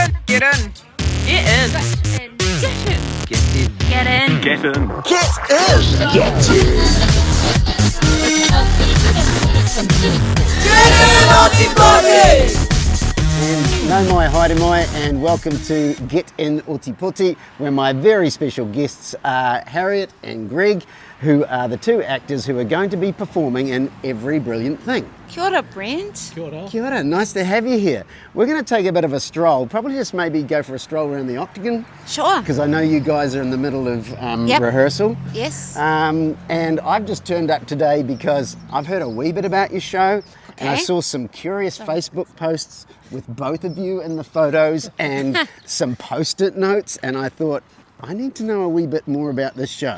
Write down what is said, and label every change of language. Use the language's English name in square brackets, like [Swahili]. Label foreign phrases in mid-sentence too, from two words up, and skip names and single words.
[English] Get in. Get in. Get in. Get in. Get in. [Māori] And nau mai, haere mai, [English] and welcome to Get In Otipoti, where my very special guests are Harriet and Greg, who are the two actors who are going to be performing in Every Brilliant Thing. [Māori] Kia ora, Brent. Kia ora. Kia ora, [English] nice to have you here. We're going to take a bit of a stroll, probably just maybe go for a stroll around the Octagon, Sure. because I know you guys are in the middle of Yep. rehearsal. Yes. And I've just turned up today because I've heard a wee bit about your show, and I Okay. saw some curious Facebook posts with both of you in the photos and some post-it notes, and I thought, I need to know a wee bit more about this show.